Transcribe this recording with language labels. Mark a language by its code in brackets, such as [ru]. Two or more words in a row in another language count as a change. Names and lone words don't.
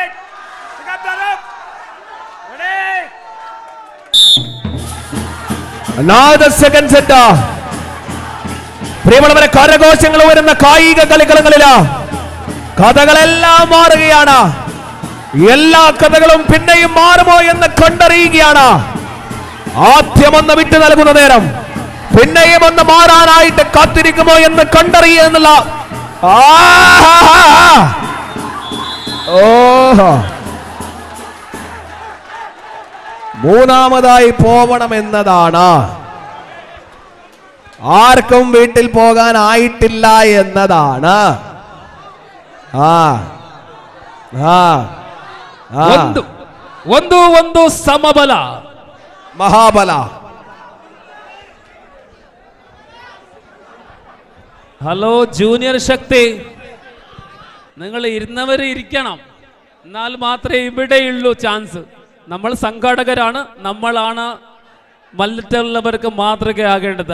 [en] Pick up the rope. Ready. Another second set. [ml] പ്രിയമുള്ളവരെ, കരഘോഷങ്ങൾ വരുന്ന കായിക കളിക്കളങ്ങളില് കഥകളെല്ലാം മാറുകയാണ്. എല്ലാ കഥകളും പിന്നെയും മാറുമോ എന്ന് കണ്ടറിയുകയാണ്. ആദ്യം ഒന്ന് വിട്ടു നൽകുന്ന നേരം പിന്നെയും ഒന്ന് മാറാനായിട്ട് കാത്തിരിക്കുമോ എന്ന് കണ്ടറിയുക എന്നുള്ള മൂന്നാമതായി പോവണം എന്നതാണ്. ആർക്കും വീട്ടിൽ പോകാനായിട്ടില്ല എന്നതാണ്. [kn] ಒಂದು ಸಮಬಲ [ml] മഹാബല. ഹലോ ജൂനിയർ ശക്തി, നിങ്ങൾ ഇരുന്നവർ ഇരിക്കണം, എന്നാൽ മാത്രമേ ഇവിടെയുള്ളൂ ചാൻസ്. നമ്മൾ സംഘാടകരാണ്, നമ്മളാണ് മറ്റുള്ളവർക്ക് മാതൃകയാകേണ്ടത്.